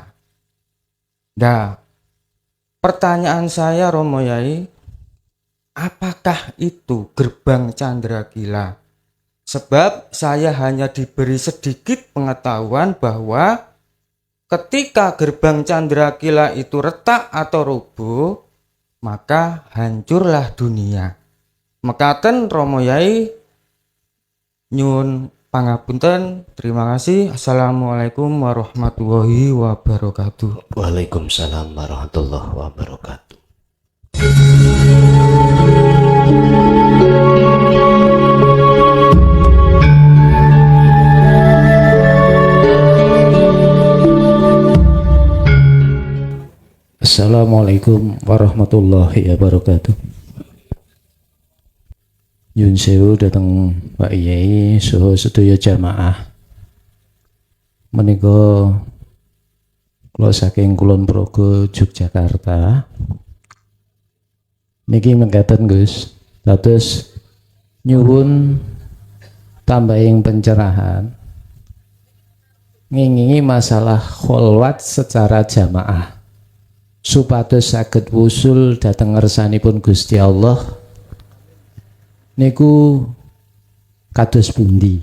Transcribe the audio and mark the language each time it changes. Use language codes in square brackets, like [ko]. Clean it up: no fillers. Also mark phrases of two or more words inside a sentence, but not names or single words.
[id] Nah, pertanyaan saya Romo Yai, apakah itu gerbang Candrakila? Sebab saya hanya diberi sedikit pengetahuan bahwa ketika gerbang Candrakila itu retak atau roboh, maka hancurlah dunia. [jv] Mekaten Romo Yai, nyuwun pangapunten. [id] Terima kasih. [ar] السلام عليكم ورحمة الله وبركاته. وعليكم السلام ورحمة الله وبركاته. السلام عليكم ورحمة الله وبركاته. [jv] Nyuwun sewu dateng Pak Yai saha sedaya jamaah. Menika kula saking Kulon Progo Yogyakarta. Niki mengkaten Gus, dados nyuwun tambahing pencerahan ngingingi masalah kholwat [id] secara jamaah [jv] supados saged wusul dhateng ngersanipun Gusti Allah niku kados pundi.